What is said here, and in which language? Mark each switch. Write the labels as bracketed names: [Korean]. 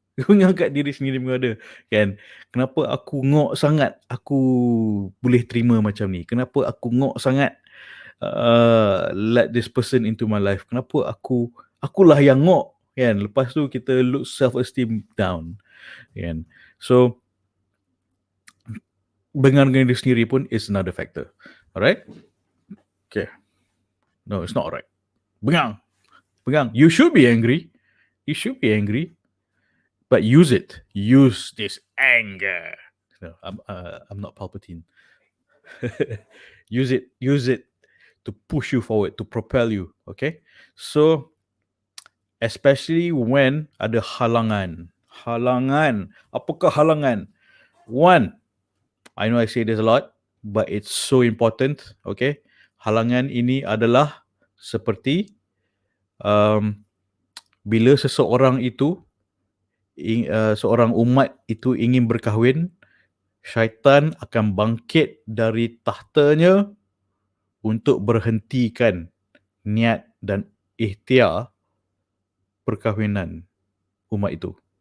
[Malay] Mengangkat diri sendiri pun ada. Kan? Kenapa aku ngok sangat aku boleh terima macam ni? Kenapa aku ngok sangat [English] let this person into my life? [Malay] Kenapa akulah yang ngok? Kan? Lepas tu kita [English] look self-esteem down. Kan? So, [Malay] bengang diri sendiri pun [English] is another factor. Alright? Okay. No, it's not alright. Bengang. You should be angry. But use it. Use this anger. No, I'm not Palpatine. Use it to push you forward, to propel you. Okay? So, especially when [Malay] ada halangan. Apakah halangan? [English] One, I know I say this a lot, but it's so important. Okay? [Malay] Halangan ini adalah seperti bila seseorang itu, seorang umat itu ingin berkahwin, syaitan akan bangkit dari tahtanya untuk berhentikan niat dan ikhtiar perkahwinan umat itu.